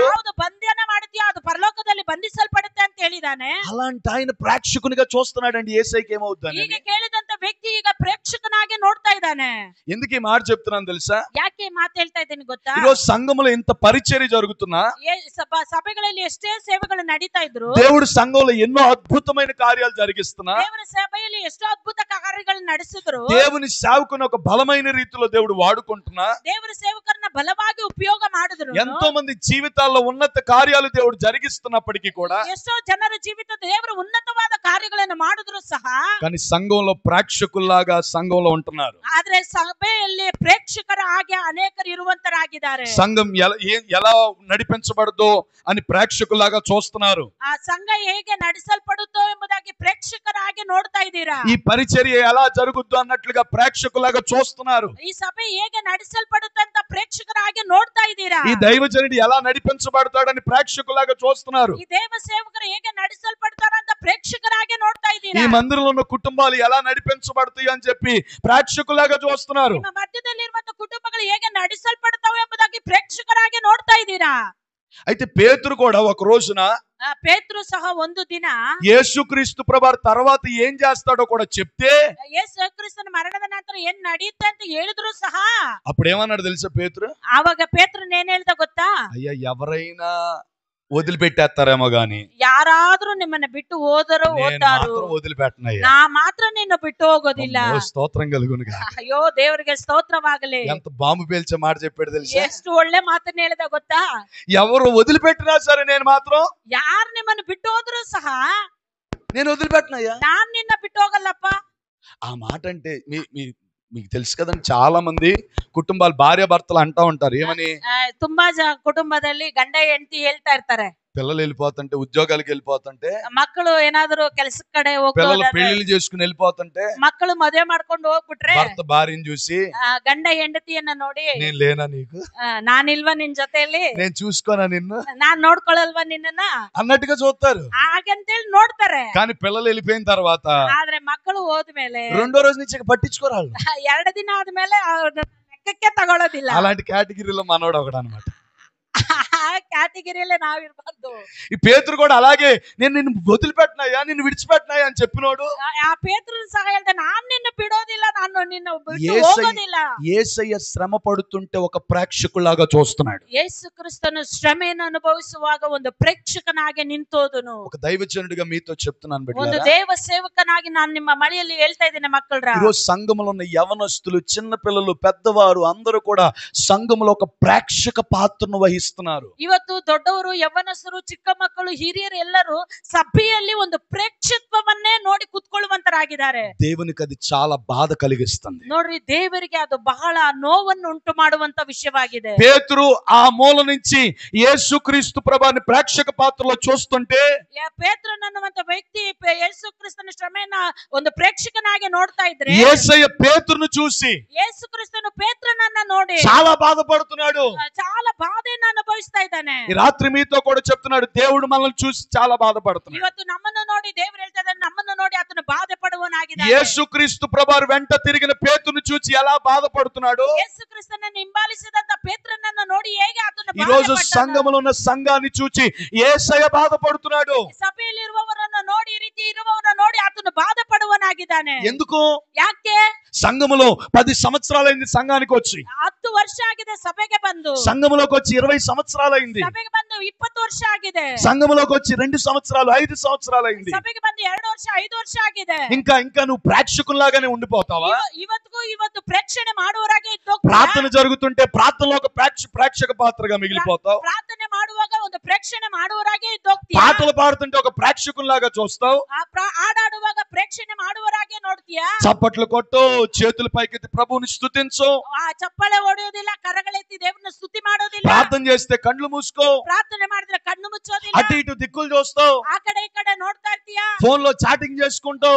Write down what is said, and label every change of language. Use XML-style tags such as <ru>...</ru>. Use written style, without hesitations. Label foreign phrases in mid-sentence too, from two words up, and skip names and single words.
<kn>ಯಾವುದು ಬಂಧನ ಮಾಡುತ್ತೀಯೋ ಅದು ಪರಲೋಕದಲ್ಲಿ ಬಂಧಿಸಲ್ಪಡುತ್ತೆ ಅಂತ ಹೇಳಿದ್ದಾನೆ.</kn> <te>అలాంటి ఆయన ప్రేక్షకునిగా చూస్తున్నాడండి. యేసయ్యకి ఏమవుద్దని</te> <kn>ಈಗ ಕೇಳಿದಂತ ವ್ಯಕ್ತಿ ಈಗ ಪ್ರೇಕ್ಷಕನಾಗಿ ನೋಡ್ತಾ ಇದ್ದಾನೆ.</kn> <te>ఎందుకు ఈ మాట చెప్తున్నాను తెలుసా?</te> <kn>ಯಾಕೆ ಮಾತು ಹೇಳ್ತಾ ಇದ್ದೀನಿ ಗೊತ್ತಾ?</kn> <te>ఈరోజు సంఘంలో ఇంత పరిచర్య జరుగుతున్నా,</te> <kn>ಸಭೆಗಳಲ್ಲಿ ಎಷ್ಟೇ ಸೇವೆಗಳು ನಡೀತಾ ಇದ್ರು,</kn> <te>దేవుడు సంఘంలో ఎన్నో అద్భుతమైన కార్యాలు జరిగిస్తున్నా,</te> <kn>ದೇವರ ಸಭೆಯಲ್ಲಿ ಎಷ್ಟೋ ಅದ್ಭುತ ಕಾರ್ಯಗಳು ನಡೆಸಿದ್ರು,</kn> <te>దేవుని సేవకుని ఒక బలమైన రీతిలో దేవుడు వాడుకుంటున్నా,</te> <kn>ದೇವರ ಸೇವಕರನ್ನ ಬಲವಾಗಿ ಉಪಯೋಗ ಮಾಡಿದ್ರು,</kn> <te>ఎంతో మంది జీవితాల్లో ఉన్నత కార్యాలు దేవుడు జరిగిస్తున్నప్పటికీ కూడా,</te> <kn>ಎಷ್ಟೋ ಜನರ ಜೀವಿತ ದೇವರು ఉన్నతವಾದ ಕಾರ್ಯಗಳನ್ನು ಮಾಡಿದ್ರು ಸಹ,</kn> <te>కానీ సంఘంలో ప్రేక్షకుల్లాగా సంఘంలో ఉంటున్నారు.</te> <kn>ಆದ್ರೆ ಸಭೆಯಲ್ಲಿ ಪ್ರೇಕ್ಷಕರ ಹಾಗೆ ಅನೇಕರು ಇರುವಂತರಾಗಿದ್ದಾರೆ.</kn> <te>సంఘం ఎలా నడిపించబడదో అని ప్రేక్షకుల్లాగా చూస్తున్నారు.</te> <kn>ಆ ಸಂಘ ಹೇಗೆ ನಡೆಸಲ್ಪಡುತ್ತೋ ಎಂಬುದಾಗಿ ಪ್ರೇಕ್ಷಕರ ಹಾಗೆ ನೋಡ್ತಾ ಇದ್ದೀರಾ.</kn> <te>ఈ పరిచర్య ఎలా జరుగుద్దో అన్నట్లుగా ప్రేక్షకులాగా చూస్తున్నారు.</te> <kn>ಈ ಸಭೆ ಹೇಗೆ ನಡೆಸಲ್ಪಡುತ್ತೆ ಅಂತ ಪ್ರೇಕ್ಷಕರ ಹಾಗೆ ನೋಡ್ತಾ ಇದ್ದೀರಾ.</kn> <te>ఈ దైవజనుడు ఎలా నడిపించబడతాడని ప్రేక్షకులాగా చూస్తున్నారు.</te> <kn>ಈ ದೇವ ಸೇವಕರು ಹೇಗೆ ನಡೆಸಲ್ಪಡ್ತಾರಂತ ಪ್ರೇಕ್ಷಕರ ಹಾಗೆ ನೋಡ್ತಾ</kn> <te>ఈ</te> <kn>ಇದ್ದೀರಾ.</kn> <te>మందిరంలో ఉన్న కుటుంబాలు ఎలా నడిపించబడతాయి అని చెప్పి ప్రేక్షకులాగా చూస్తున్నారు.</te> <kn>ನಿಮ್ಮ ಮಧ್ಯದಲ್ಲಿರುವಂತ ಕುಟುಂಬಗಳು ಹೇಗೆ ನಡೆಸಲ್ಪಡ್ತಾವೆ ಎಂಬುದಾಗಿ ಪ್ರೇಕ್ಷಕರ ಹಾಗೆ ನೋಡ್ತಾ ಇದ್ದೀರಾ.</kn> <te>అయితే పేతురు కూడా ఒక రోజున</te> <kn>ಪೇತ್ರನು ಸಹ ಒಂದು ದಿನ</kn> <te>యేసుక్రీస్తు ప్రభు తర్వాత ఏం చేస్తాడో కూడా చెప్తే,</te> <kn>ಯೇಸು ಕ್ರಿಸ್ತನ ಮರಣದ ನಂತರ ಏನ್ ನಡೆಯುತ್ತೆ ಅಂತ ಹೇಳಿದ್ರು ಸಹ,</kn> <te>అప్పుడు ఏమన్నాడు తెలుసా పేతురు?</te> <kn>ಆವಾಗ ಪೇತ್ರನ್ ಏನ್ ಹೇಳ್ದ ಗೊತ್ತಾ?</kn> <te>అయ్యా ఎవరైనా వదిలిపెట్టేస్తారేమో గాని</te> <kn>ಯಾರಾದ್ರೂ ನಿಮ್ಮನ್ನ ಬಿಟ್ಟು ಹೋದರು</kn> <te>నేను</te> <kn>ಹೋದಾರು,</kn> <te>మాత్రం వదిలిపెట్టనయ్యా.</te> <kn>ನಾ ಮಾತ್ರ ನಿನ್ನ ಬಿಟ್ಟು ಹೋಗೋದಿಲ್ಲ.</kn> <te>అమ్మో, స్తోత్రం కలుగునుగా.</te> <kn>ಅಯ್ಯೋ ದೇವರಿಗೆ ಸ್ತೋತ್ರವಾಗಲಿ.</kn> <te>ఎంత బాంబు పేల్చే మాట చెప్పాడు తెలుసా?</te> <kn>ಎಷ್ಟು ಒಳ್ಳೆ ಮಾತನ್ನ ಹೇಳ್ದ ಗೊತ್ತಾ?</kn> <te>ఎవరు వదిలిపెట్టినా సరే నేను మాత్రం</te> <kn>ಯಾರು ನಿಮ್ಮನ್ನು ಬಿಟ್ಟು ಹೋದ್ರು ಸಹ</kn> <te>నేను వదిలిపెట్టనయ్యా.</te> <kn>ನಾನ್ ನಿನ್ನ ಬಿಟ್ಟು ಹೋಗಲ್ಲಪ್ಪ.</kn> <te>ఆ మాట అంటే మీకు తెలుసు కదండి, చాలా మంది కుటుంబాలు భార్య భర్తలు అంటా ఉంటారు ఏమని,</te> <kn>ತುಂಬಾ ಕುಟುಂಬದಲ್ಲಿ ಗಂಡ ಹೆಂಡತಿ ಹೇಳ್ತಾ ಇರ್ತಾರೆ,</kn> <te>పిల్లలు వెళ్ళిపోతుంటే, ఉద్యోగాలకు వెళ్ళిపోతుంటే,</te> <kn>ಮಕ್ಕಳು ಏನಾದ್ರು ಕೆಲ್ಸದ ಕಡೆ</kn> <te>పిల్లలు</te> <kn>ಹೋಗೋದಾದ್ರೆ,</kn> <te>పెళ్లిళ్ళు చేసుకుని వెళ్ళిపోతుంటే,</te> <kn>ಮಕ್ಕಳು ಮದುವೆ ಮಾಡ್ಕೊಂಡು ಹೋಗ್ಬಿಟ್ರೆ</kn> <te>భర్త భార్యను చూసి</te> <kn>ಗಂಡ ಹೆಂಡತಿಯನ್ನ ನೋಡಿ,</kn> <te>నేను లేనా నీకు,</te> <kn>ನಾನಿಲ್ವಾ ನಿನ್ ಜೊತೆಯಲ್ಲಿ,</kn> <te>నేను చూసుకోనా నిన్ను</te> <kn>ನಾನ್ ನೋಡ್ಕೊಳಲ್ವಾ ನಿನ್ನನ್ನ</kn> <te>అన్నట్టుగా చూస్తారు.</te> <kn>ಹಾಗಂತೇಳಿ ನೋಡ್ತಾರೆ.</kn> <te>కానీ పిల్లలు వెళ్ళిపోయిన తర్వాత</te> <kn>ಆದ್ರೆ ಮಕ್ಕಳು ಹೋದ್ಮೇಲೆ</kn> <te>రెండో రోజు నుంచి ఇక పట్టించుకోరు వాళ్ళు.</te> <kn>2 ದಿನ ಆದ್ಮೇಲೆ ಅವ್ರನ್ನ ಲೆಕ್ಕಕ್ಕೆ ತಗೊಳ್ಳೋದಿಲ್ಲ.</kn> <te>అలాంటి కేటగిరీలో మనోడు ఒకడు అనమాట.</te> <kn>ಆ ಕ್ಯಾಟಗಿರಿಯಲ್ಲೇ ನಾವಿರ್ಬಾರ್ದು.</kn> <te>ఈ పేతురు కూడా అలాగే నేను నిన్ను వదిలిపెట్టినాయా నిన్ను విడిచిపెట్టినాయా అని చెప్పినోడు</te> <kn>ಆ ಪೇತ್ರನು ಸಹ ಹೇಳ್ದ, ನಾನ್ ನಿನ್ನ ಬಿಡೋದಿಲ್ಲ, ನಾನು ನಿನ್ನ ಬಿಟ್ಟು</kn> <te>యేసయ్య</te> <kn>ಹೋಗೋದಿಲ್ಲ.</kn> <te>యేసయ్య శ్రమ పడుతుంటే ఒక ప్రేక్షకులాగా చూస్తున్నాడు.</te> <kn>ಯೇಸು ಕ್ರಿಸ್ತನು ಶ್ರಮೆಯನ್ನು ಅನುಭವಿಸುವಾಗ ಒಂದು ಪ್ರೇಕ್ಷಕನಾಗಿ ನಿಂತೋದನು.</kn> <te>ఒక దైవజనుడిగా మీతో చెప్తున్నాను</te> <kn>ಒಂದು</kn> <te>బిడ్డలారా,</te> <kn>ದೇವ ಸೇವಕನಾಗಿ ನಾನು ನಿಮ್ಮ ಮಳೆಯಲ್ಲಿ ಹೇಳ್ತಾ ಇದ್ದೇನೆ ಮಕ್ಕಳ್ರ.</kn> <te>ఈరోజు సంఘములో ఉన్న యవనస్తులు చిన్న పిల్లలు పెద్దవారు అందరూ కూడా సంఘములో ఒక ప్రేక్షక పాత్రను వహిస్తున్నారు.</te> <kn>ಇವತ್ತು ದೊಡ್ಡವರು, ಯವ್ವನಸ್ಥರು, ಚಿಕ್ಕ ಮಕ್ಕಳು, ಹಿರಿಯರು ಎಲ್ಲರೂ ಸಭೆಯಲ್ಲಿ ಒಂದು ಪ್ರೇಕ್ಷತ್ವವನ್ನೇ ನೋಡಿ ಕುತ್ಕೊಳ್ಳುವಂತರಾಗಿದ್ದಾರೆ.</kn> <te>దేవునికి అది చాలా బాధ కలిగిస్తుంది.</te> <kn>ನೋಡ್ರಿ, ದೇವರಿಗೆ ಅದು ಬಹಳ ನೋವನ್ನು ಉಂಟು ಮಾಡುವಂತ ವಿಷಯವಾಗಿದೆ.</kn> <te>పేతురు ఆ మూల నుంచి యేసుక్రీస్తు ప్రభుని ప్రేక్షక పాత్రలో చూస్తుంటే</te> <kn>ಪೇತ್ರನನ್ನುವಂತ ವ್ಯಕ್ತಿ ಯೇಸು ಕ್ರಿಸ್ತನ ಶ್ರಮೆಯನ್ನ ಒಂದು ಪ್ರೇಕ್ಷಕನಾಗಿ ನೋಡ್ತಾ ಇದ್ರೆ,</kn> <te>యేసయ్య పేతురును చూసి</te> <kn>ಯೇಸು ಕ್ರಿಸ್ತನು ಪೇತ್ರನನ್ನ ನೋಡಿ</kn> <te>చాలా బాధపడుతున్నాడు.</te> <kn>చాలా ಬಾಧೆಯನ್ನ ಅನುಭವಿಸ್ತಾ ಇದ್ದಾನೆ.</kn> <te>ఈ రాత్రి మీతో కూడా చెప్తున్నాడు, దేవుడు మనల్ని చూసి చాలా బాధపడుతున్నాడు.</te> <kn>ಇವತ್ತು ನಮ್ಮನ್ನು ನೋಡಿ ದೇವರು ಹೇಳ್ತಾ ಇದ್ದಾನೆ, ನಮ್ಮನ್ನು ನೋಡಿ ಆತನು ಬಾಧೆ ಪಡುವನಾಗಿದ್ದಾನೆ.</kn> <te>యేసుక్రీస్తు ప్రభువు వెంట తిరిగిన పేతురును చూసి ఎలా బాధపడుతున్నాడు.</te> <kn>ಯೇಸು ಕ್ರಿಸ್ತನನ್ನು ಹಿಂಬಾಲಿಸಿದಂತ ಪೇತ್ರನನ್ನ ನೋಡಿ ಹೇಗೆ ಆತನು</kn> <te>ఈ రోజు సంఘములో ఉన్న సంఘాన్ని చూసి యేసయ్య బాధపడుతున్నాడు.</te> <kn>ಸಭೆಯಲ್ಲಿ ಇರುವವರನ್ನು ನೋಡಿ, ಈ ರೀತಿ ಇರುವವರನ್ನು ನೋಡಿ ಆತನು ಬಾಧೆ ಪಡುವನಾಗಿದ್ದಾನೆ.</kn> <te>ఎందుకు?</te> <kn>ಯಾಕೆ?</kn> <te>సంఘములో 10 సంవత్సరాలైంది సంఘానికి వచ్చి,</te> <kn>10 ವರ್ಷ ಆಗಿದೆ ಸಭೆಗೆ ಬಂದು.</kn> <te>సంఘములోకి వచ్చి 20 సంవత్సరాలైంది.</te> <kn>ಸಭೆಗೆ ಬಂದು 20 ವರ್ಷ ಆಗಿದೆ.</kn> <te>సంఘములోకి వచ్చి 2 సంవత్సరాలు 5 సంవత్సరాలైంది.</te> <kn>ಸಭೆಗೆ ಬಂದು 2 ವರ್ಷ 5 ವರ್ಷ ಆಗಿದೆ.</kn> <te>ఇంకా నువ్వు ప్రేక్షకుల్లాగానే ఉండిపోతావా?</te> <kn>ಇವತ್ತು ಪ್ರೇಕ್ಷಣೆ ಮಾಡುವವರಾಗೆ ಇದ್ದು</kn> <te>ప్రార్థన జరుగుతుంటే ప్రార్థనలో ఒక ప్రేక్షక పాత్రగా మిగిలిపోతావు.</te> <kn>ಪ್ರಾರ್ಥನೆ ಮಾಡುವಾಗ ಒಂದು ಪ್ರೇಕ್ಷಣೆ ಮಾಡುವವರಾಗೆ ಇದ್ದು ಹೋಗ್ತೀಯ.</kn> <te>పాటలు పాడుతుంటే ఒక ప్రేక్షకుల్లాగా చూస్తావు.</te> <kn>ಆಡಾಡುವಾಗ ಪ್ರೇಕ್ಷಣೆ ಮಾಡುವವರಾಗೆ ನೋಡ್ತೀಯ.</kn> <te>చప్పట్లు కొట్టు, చేతులు పైకెత్తి ప్రభువుని స్తుతించు.</te> <kn>ಚಪ್ಪಳೆ ಹೊಡೆಯೋದಿಲ್ಲ, ಕರಗಳೆತ್ತಿ ದೇವರನ್ನ ಸ್ತುತಿ ಮಾಡೋದಿಲ್ಲ.</kn> <te>ప్రార్థన చేస్తే కళ్ళు మూసుకో.</te> <kn>ಪ್ರಾರ್ಥನೆ ಮಾಡಿದ್ರೆ ಕಣ್ಣು ಮುಚ್ಚೋದಿಲ್ಲ.</kn> <te>అటు ఇటు దిక్కులు చూస్తావు.</te> <kn>ಆ ಕಡೆ ಈ ಕಡೆ ನೋಡ್ತಾ ಇರ್ತೀಯ.</kn> <te>ఫోన్ లో చాటింగ్ చేసుకుంటావు.</te>